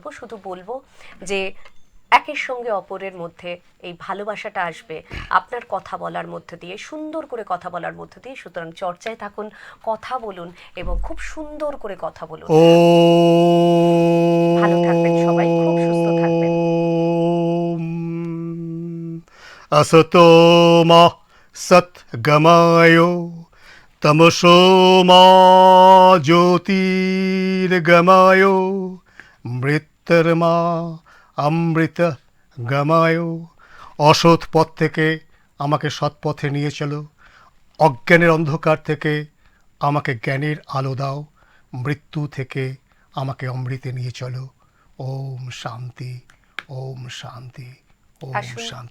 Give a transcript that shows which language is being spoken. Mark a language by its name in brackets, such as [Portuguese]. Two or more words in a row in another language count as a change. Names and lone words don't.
[Bangla] শুধু বলবো যে একের সঙ্গে অপরের মধ্যে এই ভালোবাসাটা আসবে আপনার কথা বলার মধ্যে দিয়ে, সুন্দর করে কথা বলার মধ্যে দিয়ে। সুতরাং চর্চায় থাকুন, কথা বলুন এবং খুব সুন্দর করে কথা বলুন। ভালো থাকবেন সবাই, খুব সুস্থ থাকবেন। [Sanskrit] असतो मा सत्गमय तमसो मा ज्योतिर्गमय मृत्युर्मा অমৃত গমায়। [Bangla] অসৎ পথ থেকে আমাকে সৎ পথে নিয়ে চলো, অজ্ঞানের অন্ধকার থেকে আমাকে জ্ঞানের আলো দাও, মৃত্যু থেকে আমাকে অমৃতে নিয়ে চলো। ওম শান্তি, ওম শান্তি, ওম শান্তি।